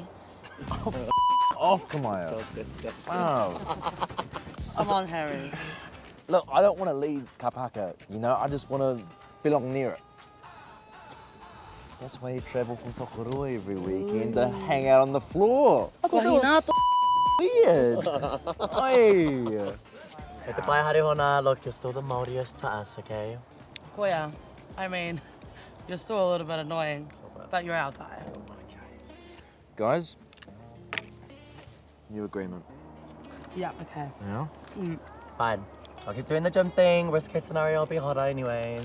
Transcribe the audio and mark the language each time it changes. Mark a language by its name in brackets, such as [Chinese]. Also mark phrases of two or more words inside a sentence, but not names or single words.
[English] Off, Kamaya. Wow. Come on, Harry. Look, I don't want to lead Kapaka, you know? I just want to belong near it. That's why you travel from Tokorua every weekend to hang out on the floor. I thought that was weird. Oi. Hey, te pai hare hona, look, you're still the Māoriest to us, okay? Koia, I mean, you're still a little bit annoying, but you're our guy. Guys, new agreement. Yeah, okay. Yeah. Fine. I'll keep doing the gym thing. Worst case scenario, I'll be hotter anyways.